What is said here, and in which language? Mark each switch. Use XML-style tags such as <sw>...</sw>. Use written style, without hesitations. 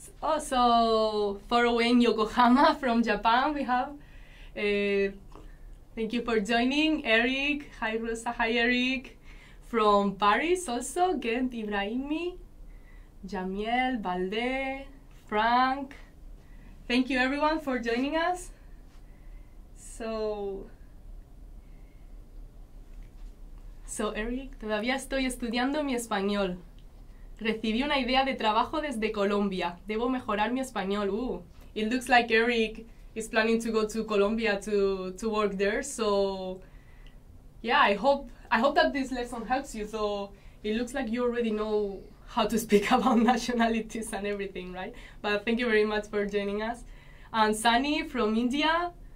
<en>Oh, so far away in Yokohama from Japan, we have. Thank you for joining, Eric. Hi, Rosa. Hi, Eric. From Paris also, Gent Ibrahimi, Jamiel, Balde, Frank. Thank you, everyone, for joining us.</en> <es>So Eric, todavía estoy estudiando mi español. Recibí una idea de trabajo desde Colombia. Debo mejorar mi español.</es> <en>Ooh, it looks like Eric is planning to go to Colombia to work there. So, yeah, I hope that this lesson helps you. So it looks like you already know how to speak about nationalities and everything, right? But thank you very much for joining us. And Sunny from India.</en>